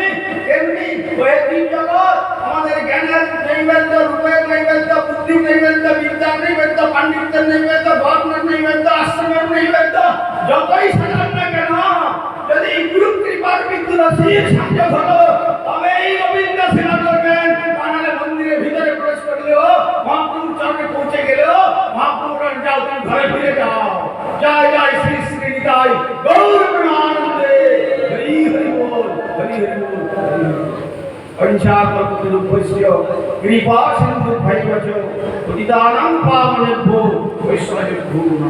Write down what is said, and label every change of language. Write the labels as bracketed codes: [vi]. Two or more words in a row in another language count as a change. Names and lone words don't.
[bn] এমনি ওই তিন জগৎ আমাদের জ্ঞানের নৈবেদ্য, রূপের নৈবেদ্য, বুদ্ধির নৈবেদ্য, বিদ্যার নৈবেদ্য, পাণ্ডিত্যের নৈবেদ্য, বর্ণের নৈবেদ্য, আশ্রমের নৈবেদ্য যতই সাজান না কেন, যদি গুরু কৃপার তুলসীর সংযোগ হলো তবে এই গোবিন্দ সেবা করবেন। বানালে মন্দিরের ভিতরে প্রবেশ করলেও মহাপ্রভুর চরণে পৌঁছে গেলেও মহাপ্রভুর যাও, তুমি ঘরে ফিরে যাও। জয় জয় শ্রী শ্রী নিতাই গৌর প্রেমানন্দে। হরি হরি বল, হরি হরি বল। [sa] पंचाकल्पतरुभ्यस्य कृपा सिन्धुभ्यैव च पतितानां पावनेभ्यो वैष्णवेभ्यो नमः।